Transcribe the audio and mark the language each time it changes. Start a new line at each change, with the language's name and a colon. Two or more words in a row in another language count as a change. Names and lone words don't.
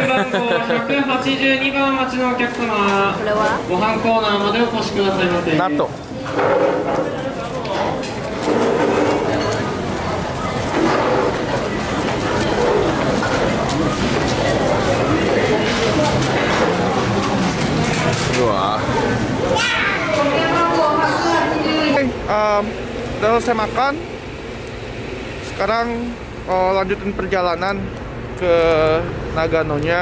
Japanese: 182 番待ちのお客様、これはご飯コーナーまでお越しくださいませ。納豆。Wah.
Indonesian: Udah selesai makan. Sekarang lanjutin perjalanan ke Nagano-nya.